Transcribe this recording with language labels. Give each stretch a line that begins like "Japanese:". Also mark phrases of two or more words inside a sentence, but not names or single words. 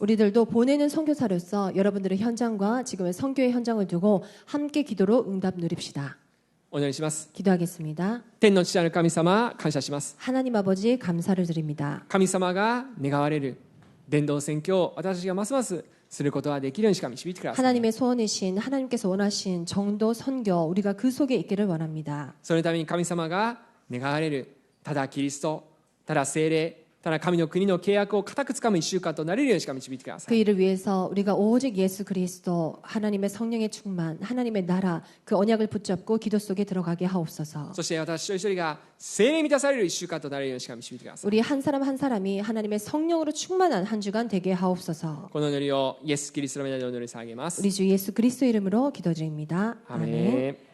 Korean: 우리들도 보내는 선교사로서 여러분들의 현장과 지금의 선교의 현장을 두고 함께 기도로 응답 누립시다.
Japanese: お祈りします。
Korean: 기도하겠습니다.
Japanese: 天の父なる神様感謝します。
Korean: 하나님 아버지 감사를 드립니다.
Japanese: 神様が願われる伝道宣教を私たちがますますすることができるようにしか導いてください。
Korean: 하나님의 소원이신 하나님께서 원하신 정도 선교 우리가 그 속에 있기를 원합니다.
Japanese: そのために神様が願われるただキリスト、ただ聖霊、ただ神の国の契約を固くつかむ1週間となれるようにしか導いてくださ
Korean: 그
Japanese: い。
Korean: 일을 위해서 우리가 오직 예수 그리스도 하나님의 성령의 충만 하나님의 나라 그 언약을 붙잡고 기도 속에 들어가게 하옵소서.
Japanese: そして私一人一人が聖霊に満たされる1週間となれるようにしか導いてください。
Korean: 우리 한 사람 한 사람이 하나님의 성령으로 충만한 한 주간 되게 하옵소서.
Japanese: この祈りをイエス・キリストの皆にお祈り下げます。
Korean: 우리 주 예수 그리스도 이름으로 기도드립니다.
Japanese: アーメン。